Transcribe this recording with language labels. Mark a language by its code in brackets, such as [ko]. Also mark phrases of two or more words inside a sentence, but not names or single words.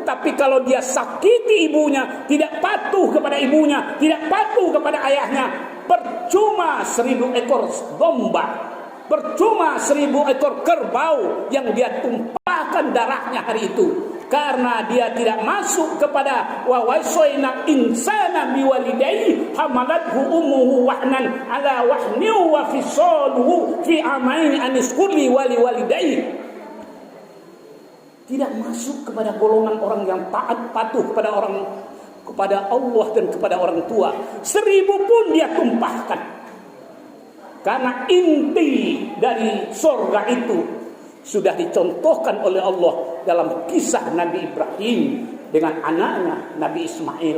[id] Tapi kalau dia sakiti ibunya, tidak patuh kepada ibunya, tidak patuh kepada ayahnya, percuma 1000 ekor domba, percuma 1000 ekor kerbau yang dia tumpahkan darahnya hari itu. Karena dia tidak masuk kepada [ar] و وصينا الإنسان بوالديه حملته أمه وهنا على وهن وفصاله في عامين أن اشكر لي ولوالديه. [id] Tidak masuk kepada golongan orang yang taat patuh kepada Allah dan kepada orang tua. 1000 pun dia tumpahkan. Karena inti dari surga itu sudah dicontohkan oleh Allah dalam kisah Nabi Ibrahim dengan anaknya Nabi Ismail.